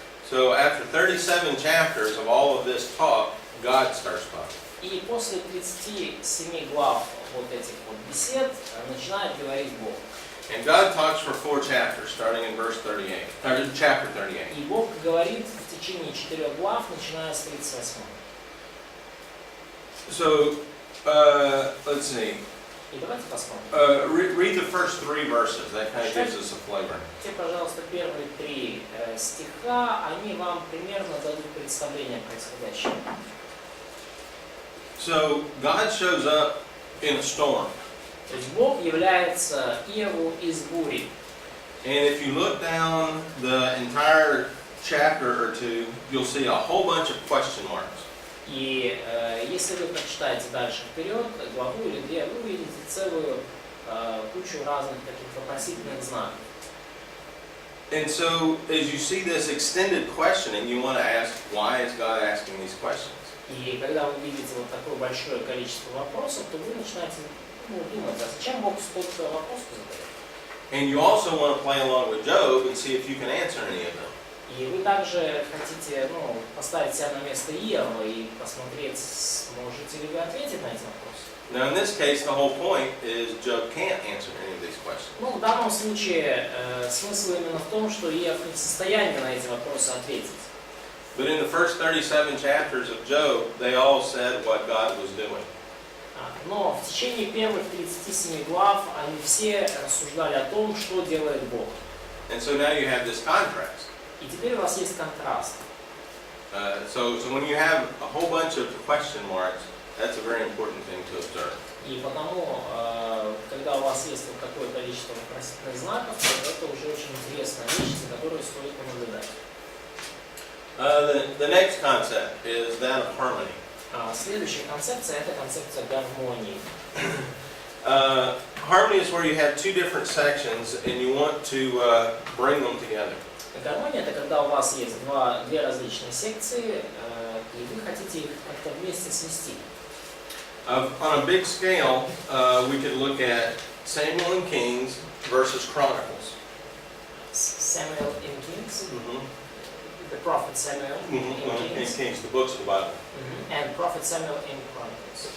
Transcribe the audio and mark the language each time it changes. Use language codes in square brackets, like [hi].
[en] So after 37 chapters of all of this talk, God starts talking. [ru] И после 37 глав вот этих вот бесед начинает говорить Бог. [en] And God talks for 4 chapters, starting in verse 38, or chapter 38. [ru] И Бог говорит в течение 4 глав, начиная с 38. [en] So, let's see. [ru] И давайте посмотрим. [en] Read the first 3 verses. That kind of gives us a flavor. [ru] Те, пожалуйста, первые 3 стиха, они вам примерно дадут представление о происходящем. [en] So, God shows up in a storm. [ru] То есть Бог является Иову из бури. [en] And if you look down the entire chapter or 2, you'll see a whole bunch of question marks. [ru] И если вы прочитаете дальше вперед, главу или 2, вы увидите целую кучу разных таких вопросительных знаков. [en] And so, as you see this extended questioning, you want to ask, why is God asking these questions? [ru] И когда вы видите вот такое большое количество вопросов, то вы начинаете думать, а зачем Бог столько вопросов задает? [en] And you also want to play along with Job and see if you can answer any of them. [ru] И вы также хотите поставить себя на место Иова и посмотреть, сможете ли вы ответить на эти вопросы. [en] Now, in this case, the whole point is Job can't answer any of these questions. [ru] В данном случае смысл именно в том, что Иов не в состоянии на эти вопросы ответить. [en] But in the first 37 chapters of Job, they all said what God was doing. [ru] Но в течение первых 37 глав они все рассуждали о том, что делает Бог. [en] And so now you have this contrast. [ru] И теперь у вас есть контраст. [en] So when you have a whole bunch of question marks, that's a very important thing to observe. [ru] И потому, когда у вас есть вот такое количество вопросительных знаков, то это уже очень интересная вещь, за которой стоит понаблюдать. [en] The next concept is that of harmony. [ru] Следующая концепция – это концепция гармонии. [en] Harmony is where you have 2 different sections and you want to bring them together. [ru] Гармония – это когда у вас есть две различные секции, и вы хотите их как-то вместе вместе свести. [en] On a big scale, we could look at Samuel and Kings versus Chronicles. Samuel in Kings, the prophet Samuel in Kings, Kings, the books of the Bible. and prophet Samuel in Chronicles.